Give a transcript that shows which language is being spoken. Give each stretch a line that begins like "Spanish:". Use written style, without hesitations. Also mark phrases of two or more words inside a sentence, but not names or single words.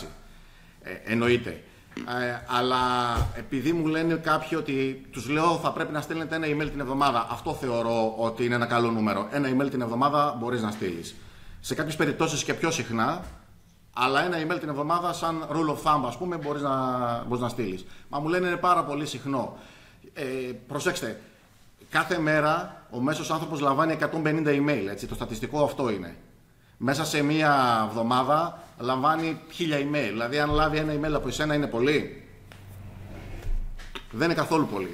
Greek: Εννοείται. Αλλά επειδή μου λένε κάποιοι ότι τους λέω θα πρέπει να στέλνετε ένα email την εβδομάδα, αυτό θεωρώ ότι είναι ένα καλό νούμερο. Ένα email την εβδομάδα μπορείς να στείλεις. Σε κάποιες περιπτώσεις και πιο συχνά, αλλά ένα email την εβδομάδα, σαν
English: rule of thumb,
Greek: ας πούμε, μπορείς να στείλεις. Μα μου λένε είναι πάρα πολύ συχνό. Προσέξτε, κάθε μέρα ο μέσος άνθρωπος λαμβάνει 150 email, έτσι, το στατιστικό αυτό είναι. Μέσα σε μία εβδομάδα λαμβάνει 1000 email. Δηλαδή, αν λάβει ένα email από εσένα, είναι πολύ? Δεν είναι καθόλου πολύ.